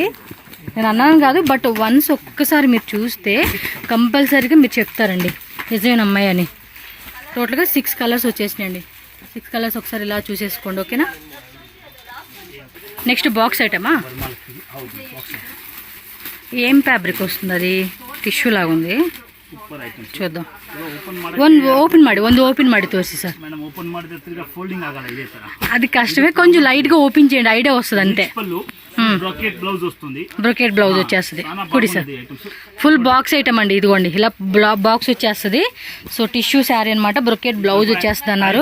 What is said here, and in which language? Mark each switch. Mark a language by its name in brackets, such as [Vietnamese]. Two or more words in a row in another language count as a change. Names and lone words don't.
[Telugu] నేను అన్నాను కాదు, [English] but once [Telugu] ఒక్కసారి మీరు చూస్తే కంపల్సరీగా మీరు చెప్తారండి నిజమైన అమ్మాయి అని. టోటల్గా 6 కలర్స్ వచ్చేసినాయండి. 6 కలర్స్ ఒకసారి ఇలా చూసేసుకోండి, ఓకేనా. [English] next box [Telugu] ఐటమా, ఏం ఫ్యాబ్రిక్ వస్తుంది? అది టిష్యూ లాగా ఉంది, చూద్దాం. [Kannada] ಒಂದು ಓಪನ್ ಮಾಡಿ ತೋರಿಸಿ ಸರ್. [Telugu] అది కష్టమే, కొంచెం లైట్ గా ఓపెన్ చేయండి, ఐడియా వస్తుంది అంతే. [English] brocade blouse [Telugu] వచ్చేస్తుంది. కుడి సార్ [English] full box item [Telugu] అండి. ఇదిగోండి ఇలా బాక్స్ వచ్చేస్తుంది. సో [English] tissue saree [Telugu] అనమాట, [English] brocade blouse [Telugu] వచ్చేస్తుంది అన్నారు.